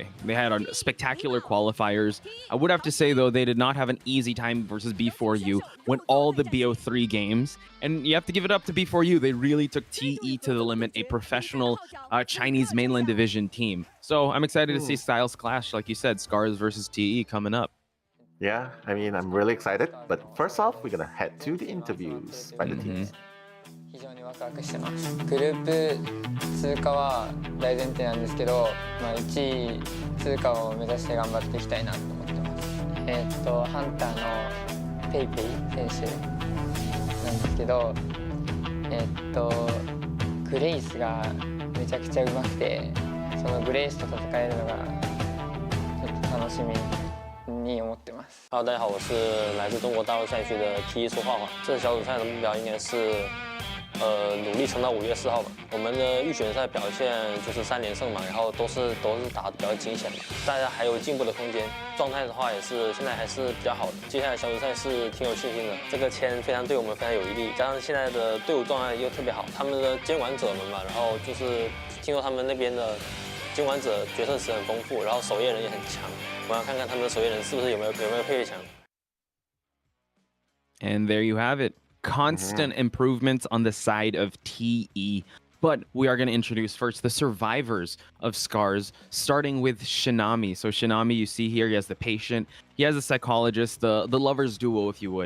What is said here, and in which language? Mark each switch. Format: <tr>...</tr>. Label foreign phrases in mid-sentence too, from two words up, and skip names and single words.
<en>They had spectacular qualifiers. I would have to say, though, they did not have an easy time versus B4U, won all the BO3 games, and you have to give it up to B4U. They really took TE to the limit, a professional Chinese mainland division team. So I'm excited to see styles clash, like you said, Scars versus TE coming up. Yeah, I mean, I'm really excited. But first off, we're going to head to the interviews by the teams.</en> <ja>非常にワクワクしてます。グループ通過は大前提なんですけど、1位通過を目指して頑張っていきたいなと思ってます。ハンターのペイペイ選手なんですけど、グレイスがめちゃくちゃ上手くて、そのグレイスと戦えるのがちょっと楽しみに思ってます。</ja> <zh>Hello， 大家好，我是来自中国大陆赛区的 T1说画画。这次小组赛的目标应该是，努力撑到5月4号吧。我们的预选赛表现就是3连胜嘛，然后都是打得比较惊险的，大家还有进步的空间。状态的话也是现在还是比较好的，接下来小组赛是挺有信心的。这个签非常对我们非常有益力，加上现在的队伍状态又特别好，他们的监管者们嘛，然后就是听说他们那边的监管者决策池很丰富，然后守夜人也很强。我要看看他们的守夜人是不是有没有佩佩强。</zh> <en>And there you have it. Constant improvements on the side of TE. But we are going to introduce first the survivors of Scars, starting with Shinami. So Shinami, you see here, he has the patient, he has the psychologist, the lover's duo, if you would.</en>